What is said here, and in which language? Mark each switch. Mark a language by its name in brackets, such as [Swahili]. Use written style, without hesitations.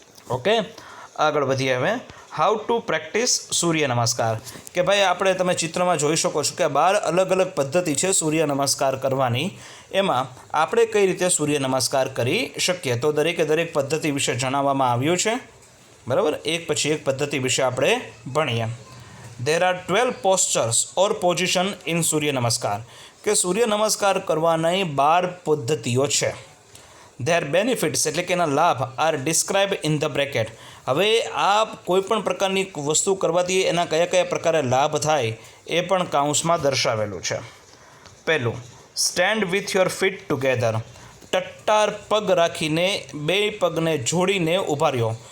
[Gujarati] Okay, આગળ વધીએ હવે. [English] how to practice [Gujarati] સૂર્ય નમસ્કાર. કે ભાઈ આપણે તમે ચિત્રમાં જોઈ શકો છો કે 12 અલગ અલગ પદ્ધતિ છે સૂર્ય નમસ્કાર કરવાની. એમાં આપણે કઈ રીતે સૂર્ય નમસ્કાર કરી શકીએ તો દરેકે દરેક પદ્ધતિ વિશે જણાવવામાં આવ્યું છે. બરાબર, એક પછી એક પદ્ધતિ વિશે આપણે ભણીએ. [English] There are 12 postures or position in Surya Namaskar. [Gujarati] કે સૂર્ય નમસ્કાર કરવાની 12 પદ્ધતિઓ છે. [English] Their benefits [Gujarati] એટલે કે એના લાભ [English] Are describe in the bracket. [Gujarati] હવે આ કોઈપણ પ્રકારની વસ્તુ કરવાથી એના કયા કયા પ્રકારે લાભ થાય એ પણ કાઉન્સમાં દર્શાવેલું છે. પહેલું, [English] Stand with your feet together. [Gujarati] ટટ્ટાર પગ રાખીને બે પગને જોડીને ઊભા રહ્યો.